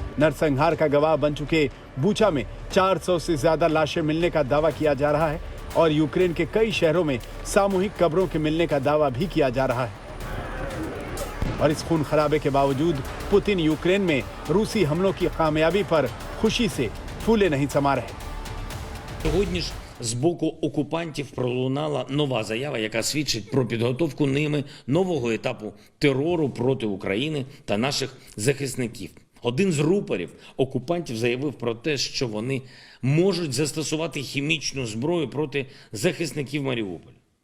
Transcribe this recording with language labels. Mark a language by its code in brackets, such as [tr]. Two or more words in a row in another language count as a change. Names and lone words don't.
[hi] नरसंहार का गवाह बन चुके बूचा में 400 से ज्यादा लाशें मिलने का दावा किया जा रहा है और यूक्रेन के कई शहरों में सामूहिक कब्रों के मिलने का दावा भी किया जा रहा है। और इस खून खराबे के बावजूद पुतिन यूक्रेन में रूसी हमलों की कामयाबी पर खुशी से फूले नहीं समा रहे। [uk] Сьогодні ж з боку окупантів пролунала нова заява, яка свідчить про підготовку ними нового етапу терору проти України та наших захисників. Один з рупорів окупантів заявив про те, що вони можуть застосувати хімічну зброю проти захисників Маріуполя.